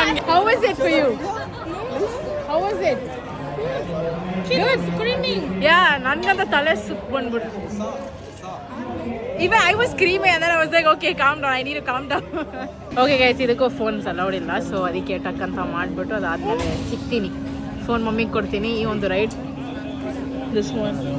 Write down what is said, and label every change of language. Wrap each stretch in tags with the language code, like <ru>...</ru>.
<en>How was it for you? How was it? She was screaming. Yeah,</en> <kn>ನನಗಂತ ತಲೆ ಸುತ್ತ ಬಂದ್ಬಿಡ್ತು.</kn> <en>Even I was screaming and then I was like, okay, calm down. I need to calm down. Okay guys,</en> <kn>ಇದಕ್ಕೂ phones allowed ಇಲ್ಲ, so ಅದಕ್ಕೆ ಟಕ್ ಅಂತ ಮಾಡಿಬಿಟ್ಟು ಅದಾದಮೇಲೆ ಸಿಗ್ತೀನಿ. ಫೋನ್ ಮಮ್ಮಿಗೆ ಕೊಡ್ತೀನಿ. ಈ ಒಂದು ರೈಡ್</kn> <en>This one.</en>